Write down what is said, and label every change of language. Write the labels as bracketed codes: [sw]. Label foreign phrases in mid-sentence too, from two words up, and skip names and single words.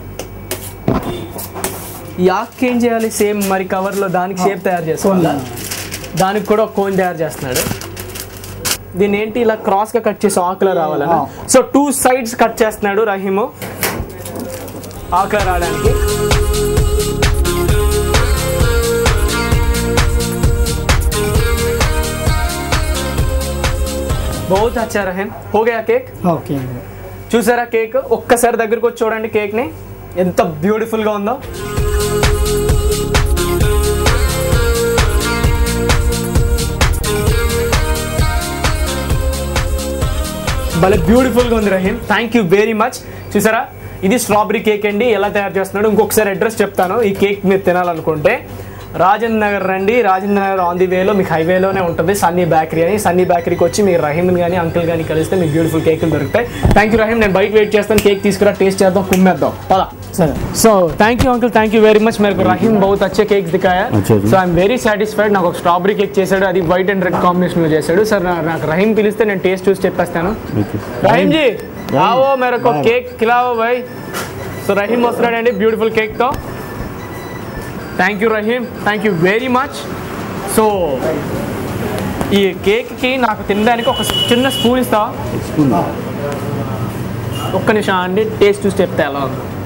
[te] ఈ ఆకు ఏం చేయాలి? సేమ్ మరి కవర్లో దానికి షేప్ తయారు చేసుకోవాలి. దానికి కూడా ఒక కోన్ తయారు చేస్తున్నాడు. దీన్ని ఏంటి ఇలా క్రాస్గా కట్ చేసి ఆకులా రావాలన్నా. సో 2 sides కట్ చేస్తున్నాడు రహీము ఆకులా రావడానికి. [hi] बहुत अच्छा रहे. हो गया केक? [te] ఓకే. చూసారా కేక్? ఒక్కసారి దగ్గరకు వచ్చి చూడండి కేక్ ని, ఎంత బ్యూటిఫుల్ గా ఉందో. భలే బ్యూటిఫుల్ గా ఉంది రహీం. [en] thank you very much. [te] చూసారా, ఇది స్ట్రాబెరీ కేక్ అండి. ఎలా తయారు చేస్తున్నాడు ఇంకొకసారి అడ్రస్ చెప్తాను. ఈ కేక్ మీరు తినాలనుకుంటే రాజేంద్ర నగర్ రండి. రాజేంద్ర నగర్ [en] on the wayలో [te] మీకు హైవేలోనే ఉంటుంది సన్నీ బేకరీ అని. సన్నీ బేకరీకి వచ్చి మీరు రహీమ్ని కానీ అంకుల్ కానీ కలిస్తే మీకు బ్యూటిఫుల్ కేకులు దొరుకుతాయి. [en] thank you [te] రహీమ్. నేను బయట వెయిట్ చేస్తాను. కేక్ తీసుకురా, టేస్ట్ చేద్దాం, కుమ్మేద్దాం పదా. [en] so thank you uncle, thank you very much. [hi] मेरे को रहीम बहुत अच्छे केक्स दिखाया. [en] so I'm very satisfied. [te] నాకు ఒక స్ట్రాబెరీ కేక్ చేశాడు, అది [en] white and red combinationలో [te] చేశాడు. సార్ నాకు రహీమ్ పిలిస్తే నేను టేస్ట్ చూసి చెప్పేస్తాను. [hi] రహీమ్ జీ आओ मेरे को केक खिलाओ भाई. [te] సో రహీమ్ వస్తున్నాడండి బ్యూటిఫుల్ కేక్తో. [en] thank you [te] రహీమ్, [en] thank you very much. [te] సో ఈ కేక్కి నాకు తినడానికి ఒక చిన్న స్పూన్ ఇస్తావా? ఒక్క నిమిషం అండి, టేస్ట్ చూసి చెప్తే ఎలా ఉంది.